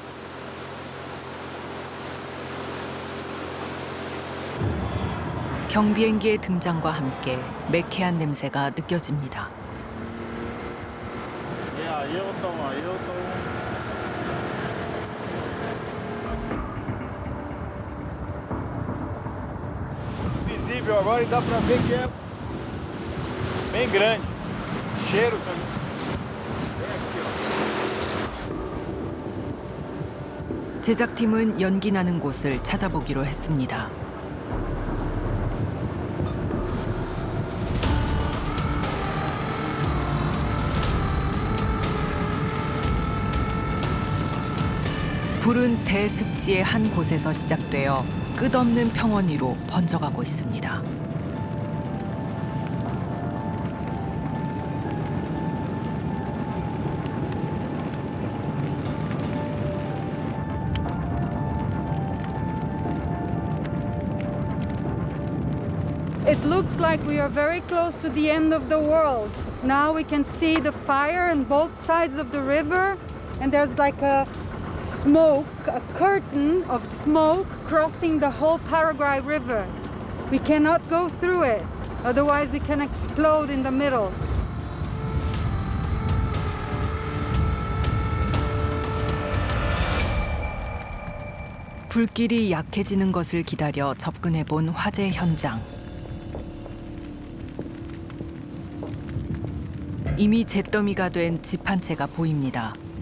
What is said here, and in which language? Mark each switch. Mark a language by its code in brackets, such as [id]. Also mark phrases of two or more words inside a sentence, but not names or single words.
[ko] 경비행기의 등장과 함께 매캐한 냄새가 느껴집니다. [pt] Visível agora e dá para ver que é bem grande. Cheiro também. Bem aqui, ó. [ko] 제작팀은 연기 나는 곳을 찾아보기로 했습니다. 불은 대습지의 한 곳에서 시작되어 끝없는 평원 위로 번져가고 있습니다. [en] It looks like we are very close to the end of the world. Now we can see the fire on both sides of the river, and there's like a curtain of smoke crossing the whole Paraguay River. We cannot go through it, otherwise we can explode in the middle. [ko] 불길이 약해지는 것을 기다려 접근해 본 화재 현장. 이미 잿더미가 된 집 한 채가 보입니다.